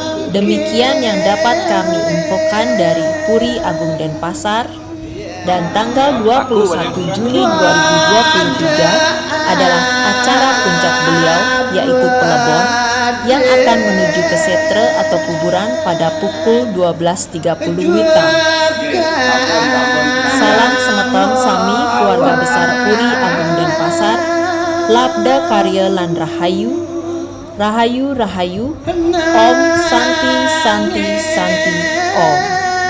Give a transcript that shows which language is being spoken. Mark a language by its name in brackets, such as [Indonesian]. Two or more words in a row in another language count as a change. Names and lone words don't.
[Indonesian] Demikian yang dapat kami infokan dari Puri Agung Denpasar. Dan tanggal 21 Juni 2023 adalah acara puncak beliau, yaitu Pelebon, yang akan menuju ke setre atau kuburan pada pukul 12.30 WITA. Salam [Balinese] semeton sami [Indonesian] keluarga besar Puri Agung Denpasar. [Balinese] Labda Karya lan Rahayu, Rahayu Rahayu, [Sanskrit] Om Santi Santi Santi Om.